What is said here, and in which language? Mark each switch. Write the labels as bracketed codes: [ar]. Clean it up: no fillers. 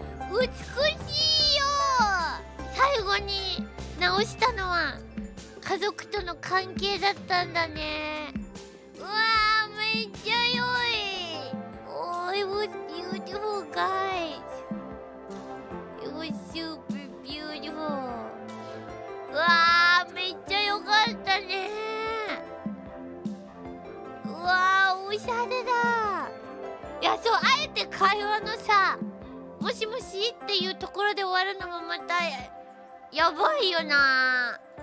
[ja] 美しいよ。最後に直したのは家族との関係だったんだね。うわー、めっちゃ良い。 [en] Oh, it was beautiful, guys. It was super beautiful. [ja] うわー、めっちゃ良かったね。うわー、おしゃれだ。いや、そう、あえて会話のさ、もしもしっていうところで終わるのもまたやばいよな。